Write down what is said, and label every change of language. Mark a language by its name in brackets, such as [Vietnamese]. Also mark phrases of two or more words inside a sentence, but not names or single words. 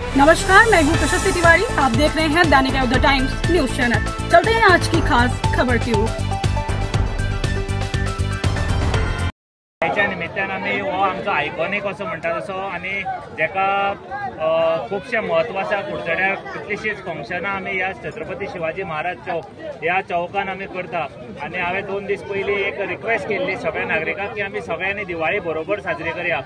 [Hindi] नमस्कार, मैं हूँ प्रशस्ति तिवारी। आप देख रहे हैं दैनिक द टाइम्स न्यूज चैनल। चलते हैं आज की खास खबर की ओर। [Konkani] ह्याच्या निमित्तान आमी हो आमचो आयकॉनिक असो म्हणटा तसो आनी जेका खूबशे म्हत्व आसा कुडचड्यार कितलीशीच फंक्शनां आमी ह्या छत्रपती शिवाजी महाराज चौक ह्या चौकान आमी करता। आनी हांवें 2 दीस पयलीं एक रिक्वेस्ट केल्ली सगळ्या नागरिकांक की आमी सगळ्यांनी दिवाळी बरोबर साजरी करया।